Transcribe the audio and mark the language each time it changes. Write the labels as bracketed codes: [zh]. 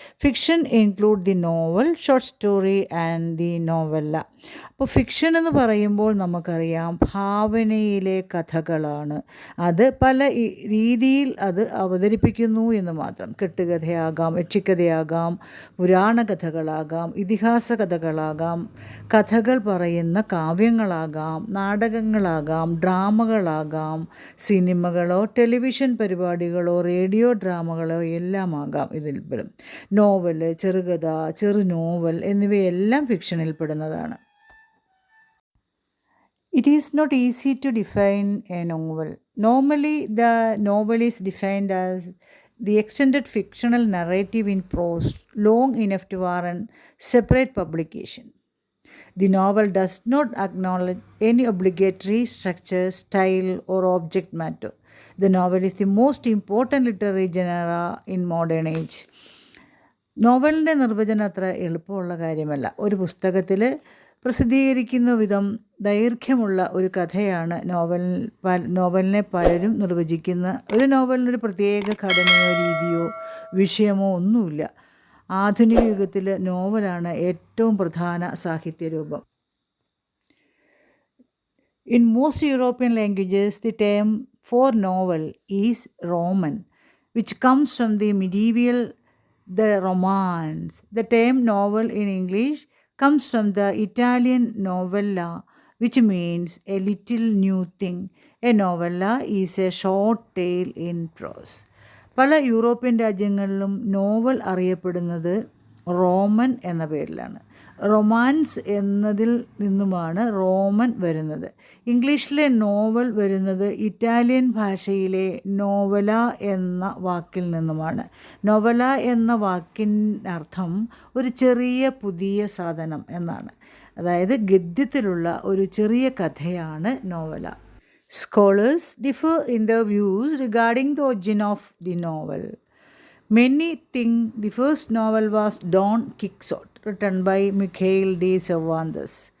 [en] Fiction include the novel, short story and the novella. [ml] അപ്പോൾ fiction എന്ന് പറയുമ്പോൾ നമുക്കറിയാം ഭാവനയിലെ കഥകളാണ്. അത് പല രീതിയിൽ അത് അവതരിപ്പിക്കുന്നു എന്ന് മാത്രം. കെട്ടുകഥയാകാം, യക്ഷിക്കഥയാകാം, പുരാണ കഥകളാകാം, ഇതിഹാസ കഥകളാകാം, കഥകൾ പറയുന്ന കാവ്യങ്ങളാകാം, നാടകങ്ങളാകാം, ഡ്രാമകളാകാം, സിനിമകളോ ടെലിവിഷൻ പരിപാടികളോ റേഡിയോ ഡ്രാമകളോ എല്ലാം ആകാം ഇതിൽപ്പെടും. നോവൽ, ചെറുകഥ, ചെറു നോവൽ എന്നിവയെല്ലാം ഫിക്ഷനിൽപ്പെടുന്നതാണ്. [en] It is not easy to define a novel. Normally, the novel is defined as the extended fictional narrative in prose long enough to warrant separate publication. The novel does not acknowledge any obligatory structure, style, or object matter. The novel is the most important literary genre in modern age. [ml] നോവലിൻ്റെ നിർവചനം അത്ര എളുപ്പമുള്ള കാര്യമല്ല. ഒരു പുസ്തകത്തിൽ പ്രസിദ്ധീകരിക്കുന്ന വിധം ദൈർഘ്യമുള്ള ഒരു കഥയാണ് നോവലിനെ പലരും നിർവചിക്കുന്ന. ഒരു നോവലിനൊരു പ്രത്യേക ഘടനയോ രീതിയോ വിഷയമോ ഒന്നുമില്ല. ആധുനിക യുഗത്തിൽ നോവലാണ് ഏറ്റവും പ്രധാന സാഹിത്യരൂപം. [en] In most European languages, the term for novel is Roman, which comes from the medieval, the Romance. The term novel in English comes from the Italian novella, which means a little new thing. A novella is a short tale in prose. [ml] പല European രാജ്യങ്ങളിലും novel അറിയപ്പെടുന്നത് Roman എന്ന പേരിലാണ്. Romance എന്നതിൽ നിന്നുമാണ് Roman വരുന്നത്. ഇംഗ്ലീഷിലെ novel വരുന്നത് ഇറ്റാലിയൻ ഭാഷയിലെ നോവല എന്ന വാക്കിൽ നിന്നുമാണ്. നോവല എന്ന വാക്കിനർത്ഥം ഒരു ചെറിയ പുതിയ സാധനം എന്നാണ്. അതായത് ഗദ്യത്തിലുള്ള ഒരു ചെറിയ കഥയാണ് നോവല. [en] Scholars differ in their views regarding the origin of the novel. Many think the first novel was Don Quixote, written by Miguel de Cervantes.